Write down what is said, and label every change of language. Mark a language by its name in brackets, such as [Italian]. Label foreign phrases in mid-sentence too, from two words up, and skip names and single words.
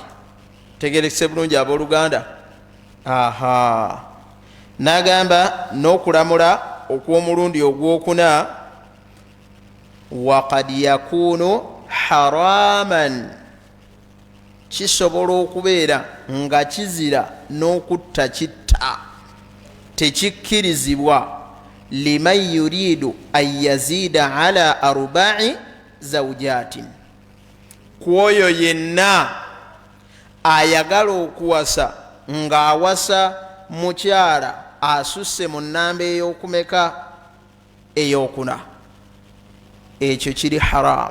[Ganda] tegerekese bulungi abooluganda. aha, n'agamba n'okulamula okw'omulundi ogwokuna, [Arabic] وقد يكون حراما, [Ganda] kisobola okubeera nga kizira n'okutta kitta, tekikkirizibwa. [Arabic] لمن يريد أن يزيد على أربع زوجات, [Ganda] kwoyo yenna ayagala okuwasa ng'awasa mukyala asusse mu nnamba ey'okumeka? ey'okuna. ekyo kiri haramu.